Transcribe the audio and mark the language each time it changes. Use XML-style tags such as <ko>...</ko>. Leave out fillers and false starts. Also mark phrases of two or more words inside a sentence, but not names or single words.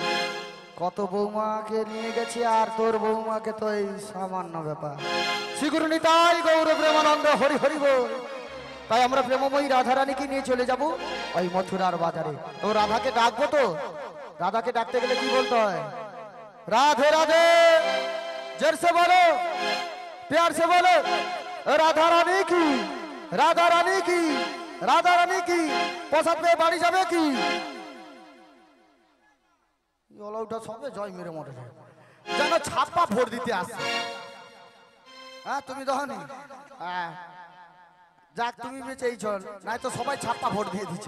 <bn>কত বৌমাকে নিয়ে গেছি, আর তোর বৌমাকে তো এই সামান্য ব্যাপার। শ্রীগুরু নিতাই গৌর প্রেমানন্দ, হরি হরি বল। তাই আমরা প্রেমময়ী রাধারানীকে নিয়ে চলে যাব ওই মথুরার বাজারে। তো রাধাকে ডাকবো তো, রাধাকে ডাকতে গেলে কি বলতে হয়? রাধে রাধে,</bn> <hi>जोर से बोलो, प्यार से बोलो, राधा रानी की, राधा रानी की, राधा रानी की।</hi> <bn>প্রসাদ পেয়ে বাড়ি যাবে কি? অলৌটা সবে জয় মেরে মরে যেন ছাপ্পা ভোট দিতে আসছে। হ্যাঁ তুমি দেখনি? হ্যাঁ, যাক তুমি বেঁচেই চল, নাই তো সবাই ছাপ্পা ভোট দিয়ে দিচ্ছে।</bn>